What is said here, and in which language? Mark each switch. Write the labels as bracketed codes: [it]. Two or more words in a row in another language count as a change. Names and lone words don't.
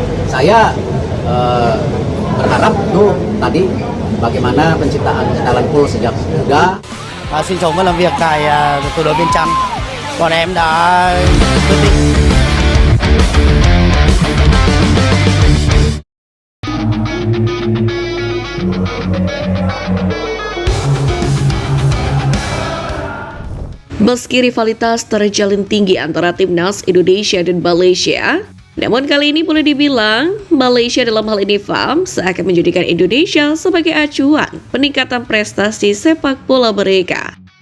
[id] Saya berharap tuh tadi bagaimana penciptaan [en] talent pool [id] sejak muda. [vi] Sinh sống và làm việc tại thủ đô Viêng Chăn. Bọn em đã quyết định [id] Meski rivalitas terjalin tinggi antara timnas Indonesia dan Malaysia, namun kali ini boleh dibilang Malaysia dalam hal ini FAM seakan menjadikan Indonesia sebagai acuan peningkatan prestasi sepak bola mereka.